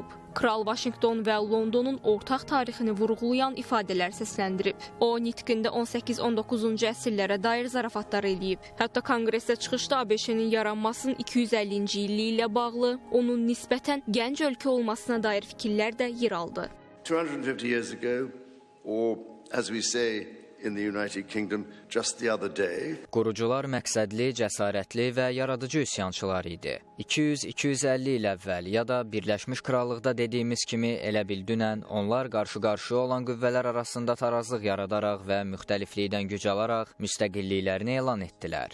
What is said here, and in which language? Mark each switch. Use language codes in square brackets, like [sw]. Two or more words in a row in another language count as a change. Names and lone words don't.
[az] Kral Vaşinqton və Londonun ortaq tarixini vurğulayan ifadələr səsləndirib. O, nitqində 18-19-cu əsrlərə dair zarafatlar eləyib. Hətta konqresdə çıxışda ABŞ-nin yaranmasının 250-ci illiyi ilə bağlı, onun nisbətən gənc ölkə olmasına dair fikirlər də yer aldı. [en] 250 years ago, or as we say in the United Kingdom just the other day. [az] Qurucular məqsədli, cəsarətli və yaradıcı üsyançılar idi. 200-250 il əvvəl ya da Birləşmiş Krallıqda dediyimiz kimi elə bil dünən onlar qarşı-qarşıya olan qüvvələr arasında tarazlıq yaradaraq və müxtəliflikdən güc alaraq müstəqilliklərini elan etdilər.